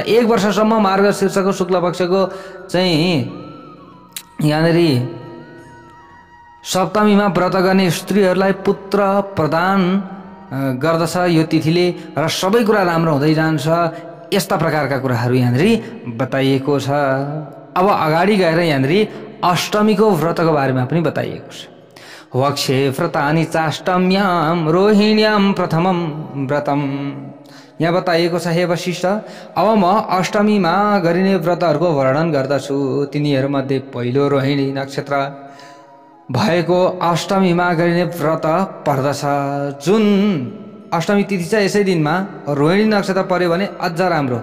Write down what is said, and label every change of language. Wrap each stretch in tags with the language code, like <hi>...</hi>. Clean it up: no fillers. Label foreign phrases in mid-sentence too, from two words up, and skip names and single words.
<ne>1 वर्षसम्म मार्ग शीर्षको शुक्ल पक्षको चाहिँ यहाँनिर सप्तमीमा व्रत गर्ने स्त्रीहरूलाई पुत्र प्रदान गर्दछ यो तिथिले, र सबै कुरा राम्रो हुँदै जान्छ। यस्ता प्रकारका कुराहरू यहाँनिर बताइएको छ। अब अगाडि गएर यहाँनिर अष्टमीको व्रतको बारेमा पनि बताइएको छ।</ne> <sa>वक्षे व्रतानि चाष्टम्यां रोहिण्यां प्रथमं व्रतम।</sa> <ne>यहाँ बताइएको छ, हे वशिष्ठ, अब म अष्टमीमा गरिने व्रतहरूको वर्णन गर्दछु। तिनीहरूमध्ये पहिलो रोहिणी नक्षत्र भएको अष्टमीमा गरिने व्रत पर्दछ। जुन अष्टमी तिथि छ यसै दिनमा रोहिणी नक्षत्र पर्यो भने अझ राम्रो।</ne>